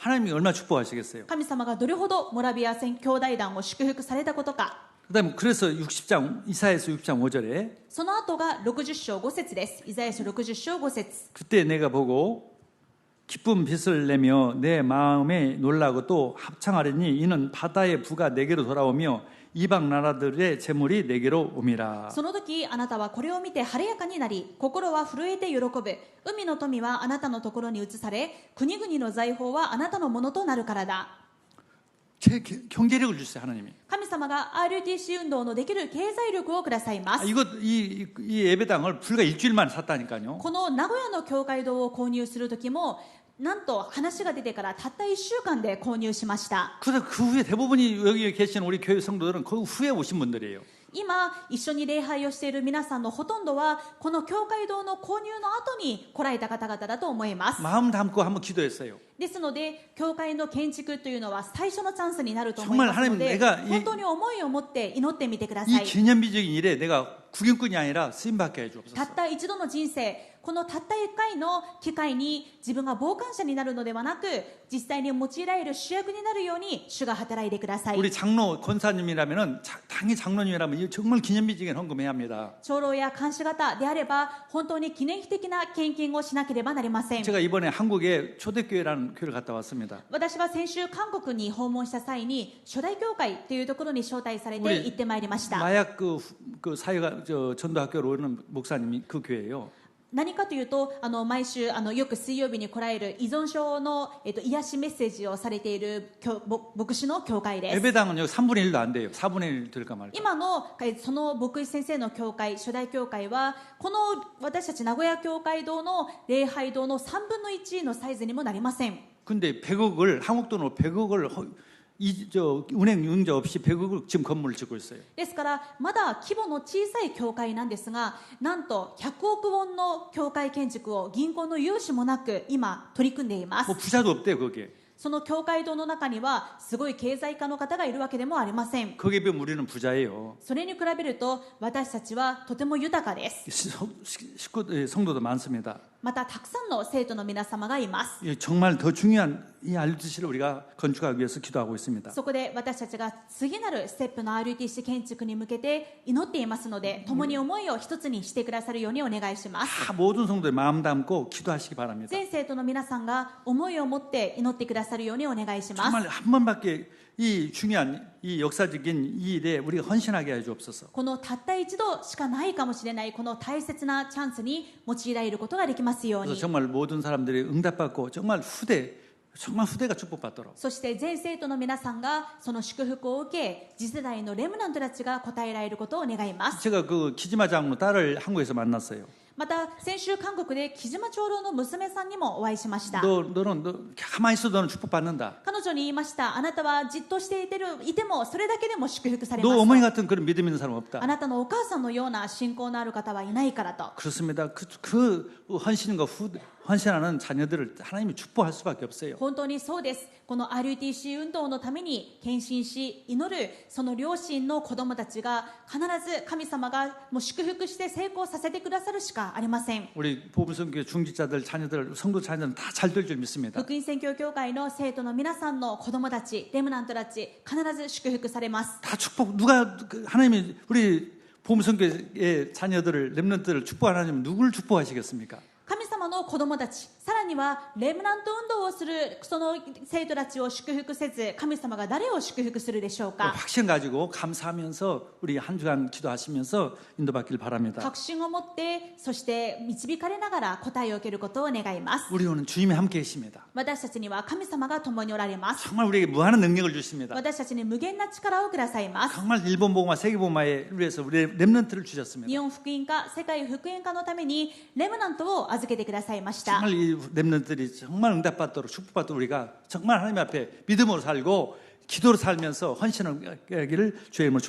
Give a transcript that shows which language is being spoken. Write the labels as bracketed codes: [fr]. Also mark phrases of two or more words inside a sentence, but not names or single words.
[ko] 하나님이 얼마나 축복하시겠어요. [ja] 神様がどれほどモラビア兄弟団を祝福されたことか。 [ko] 그다음에 그래서 60장 이사야서 60장 5절에 [ja] その後が60章5節です。イザヤ書60章5節。 [ko] 그때 내가 보고 기쁜 빛을 내며 내 마음에 놀라고 또 합창하려니 이는 바다의 부가 내게로 돌아오며 이방 나라들의 재물이 내게로 옴이라. [ja] その時あなたはこれを見て晴れやかになり、心は震えて喜ぶ。海の富はあなたのところに移され、国々の財宝はあなたのものとなるからだ。 [ko] 경제력을 주세요, 하나님이. [ja] 神様が RUTC 運動のできる経済力をくださいます。 [ko] 이 예배당을 불과 일주일 만에 샀다니까요. [ja] この名古屋の教会堂を購入する時もなんと話が出てからたった1週間で購入しました。 [ko] 그래서 그 후에 대부분이 여기 계신 우리 교회 성도들은 그 후에 오신 분들이에요. [ja] 今一緒に礼拝をしている皆さんのほとんどはこの教会堂の購入の後に来られた方々だと思います。 [ko] 마음 담고 한번 기도했어요. [ja] ですので教会の建築というのは最初のチャンスになると思いますので、 本当に思いを持って祈ってみてくださ [ko] 이 [ja] い。 [ko] 기념비적인 일에 내가 구경꾼이 아니라 쓰임받게 해주옵소서. [ja] たった一度の人生、このたった一回の機会に自分が傍観者になるのではなく、実際に用いられる主役になるように主が働いてください。 [ko] 우리 장로 권사님이라면은 당연히 장로님이라면 정말 기념비적인 헌금해야 합니다. [ja] 長老や監視型であれば本当に記念碑的な献金をしなければなりません。 [ko] 제가 이번에 한국에 초대교회라는 교회를 갔다 왔습니다. [ja] 私は先週韓国に訪問した際に初代教会というところに招待されて行ってまいりました。 [ko] 마약 그 사회가 전도학교로 오는 목사님이 그 교회예요. [ja] 何かというと毎週よく水曜日に来られる依存症の、癒しメッセージをされている牧師の教会です。 [ko] 예배당은 여기 3분의 1도 안 돼요. 4분의 1 될까 말까. [ja] 今のその牧師先生の教会、初代教会はこの私たち名古屋教会堂の礼拝堂の3分の1のサイズにもなりません。 [ko] 근데 100억을 한국 돈으로 100억을 운행 융자 없이 100억을 지금 건물을 짓고 있어요. [ja] ですからまだ規模の小さい教会なんですが、なんと100億ウォンの教会建築を銀行の融資もなく今取り組んでいます。 [ko] 뭐 부자도 없대요, 거기에. [ja] その教会堂の中にはすごい経済家の方がいるわけでもありません。 [ko] 거기에 비하면 우리는 부자예요. [ja] それに比べると私たちはとても豊かです。 [ko] 성도도 많습니다. [ja] またたくさんの生徒の皆様がいます。 [ko] 정말 더 중요한 이 RUTC를 우리가 건축하기 위해서 기도하고 있습니다. [ja] そこで私たちが次なるステップの RUTC 建築に向けて祈っていますので、共に思いを一つにしてくださるようにお願いします。 [ko] 다 모든 성도의 마음 담고 기도하시기 바랍니다. [ja] 全生徒の皆さんが思いを持って祈ってくださるようにお願いします。 [ko] 정말 한 번밖에 이 중요한 이 역사적인 이 일에 우리가 헌신하게 해 주옵소서. [ja] このたった一度しかないかもしれないこの大切なチャンスに用いられることができますよう [ko] 그래서 [ja] に。 [ko] 정말 모든 사람들이 응답받고 정말 후대가 축복받도록. [ja] そして全生徒の皆さんがその祝福を受け、次世代のレムナントたちが応えられることを願います。 [ko] 제가 그 기지마 장로 딸을 한국에서 만났어요. [ja] また先週韓国で木島長老の娘さんにもお会いしました。 [ko] 너 가만히 있어도 너는 축복받는다. [ja] 彼女に言いました。あなたはじっとしていてもそれだけでも祝福され [ko] 너 [ja] ます [ko] 어머니 [ja] と。 [ko] 같은 그런 믿음 있는 사람 없다. [ja] あなたのお母さんのような信仰のある方はいないからと。 [ko] 그렇습니다. 그 헌신과 헌신하는 자녀들을 하나님이 축복할 수밖에 없어요. [ja] 本当にそうです。この RUTC 運動のために献身し祈るその両親の子供たちが必ず神様がもう祝福して成功させてくださるしかありません。 [ko] 우리 보물선교회 중직자들 자녀들 성도 자녀들은 다 잘 될 줄 믿습니다. [ja] 福音宣教協会の生徒の皆さんの子供たち、レムナントたち必ず祝福されます。 [ko] 다 축복. 누가 하나님이 우리 보물선교회 자녀들을 렘넌트를 축복하나님 누구를 축복하시겠습니까? [ja] 神様の子供たち、さらにはレムナント運動をするその生徒たちを祝福せず、神様が誰を祝福するでしょうか。 [ko] 확신 가지고 감사하면서 우리 한 주간 기도하시면서 인도받길 바랍니다. [ja] 確信を持って、そして導かれながら答えを受けることを願います。 [ko] 우리는 주님이 함께 계십니다. [ja] 私たちには神様が共におられます。 [ko] 정말 우리에게 무한한 능력을 주십니다. [ja] 私たちに無限な力をくださいます。 [ko] 정말 일본 복음화 세계 복음화에 위해서 우리 렘넌트를 주셨습니다. [ja] 日本福音化、世界福音化のためにレムナントを預けてくださいました。 [ko] 정말 이 렘넌트들이 정말 응답받도록 축복받도록 우리가 정말 하나님 앞에 믿음으로 살고 기도로 살면서 헌신하기를 주의 이름으로